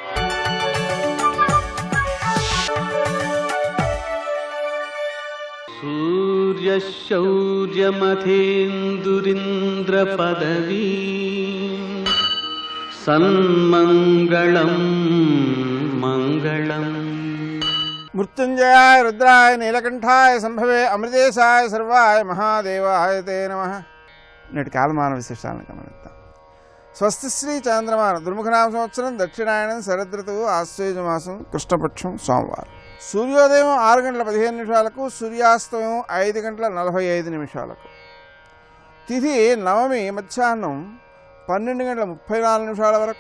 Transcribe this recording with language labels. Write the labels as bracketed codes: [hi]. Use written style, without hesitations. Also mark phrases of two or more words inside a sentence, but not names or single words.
[sa] सूर्यशौर्यमथेन्दुरिन्द्रपदवी सन्मङ्गलं मङ्गलम्। मृत्युंजयाय रुद्राय नीलकंठाय संभवे अमृतेशाय सर्वाय महादेवाय ते नमः। [te] నేటి కాలమాన విశేషాలను గమనిద్దాం. స్వస్తి శ్రీ చాంద్రమాన దుర్ముఖనామ సంవత్సరం దక్షిణాయనం శరదృతువు ఆశ్వేజమాసం కృష్ణపక్షం సోమవారం. సూర్యోదయం 6 గంటల 15 నిమిషాలకు, సూర్యాస్తమయం 5 గంటల 45 నిమిషాలకు. తిథి నవమి మధ్యాహ్నం 12 గంటల 34 నిమిషాల వరకు.